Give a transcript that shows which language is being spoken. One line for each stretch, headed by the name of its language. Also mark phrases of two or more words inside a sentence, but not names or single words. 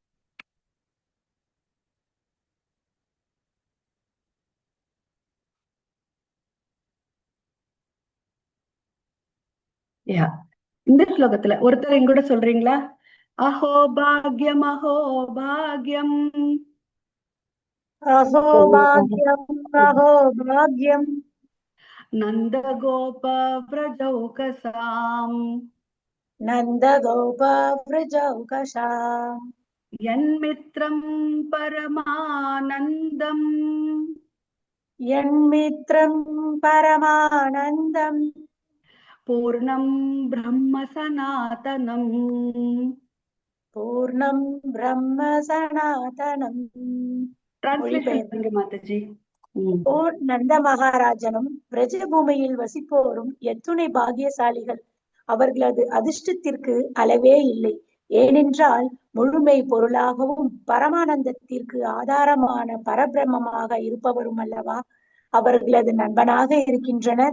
Tamil: இந்த ஸ்லோகத்துல ஒருத்தர் எங்கூட சொல்றீங்களா?
Sanskrit: अहो भाग्यम् अहो भाग्यम् अहो भाग्यम् अहो भाग्यम् नन्द गोप व्रजौकसाम् नन्दगोपवृजौकशा यन्मित्रं परमानन्दम् यन्मित्रं परमानन्दं पूर्णं ब्रह्म सनातनम् पूर्णं ब्रह्म सनातனம்.
Tamil: டிரான்ஸ்லேஷன் மொழிபெயர்ப்பு. பண்ணுங்க மாதாஜி. ஓ நந்த மகாராஜனும் பிரஜபூமியில் வசிப்போரும் எத்துணை பாக்கியசாலிகள். அவர்களது அதிர்ஷ்டத்திற்கு அளவே இல்லை. ஏனென்றால் முழுமை பொருளாகவும் பரமானந்தத்திற்கு ஆதாரமான பரபிரம்மமாக இருப்பவரும் அல்லவா அவர்களது நண்பனாக இருக்கின்றனர்.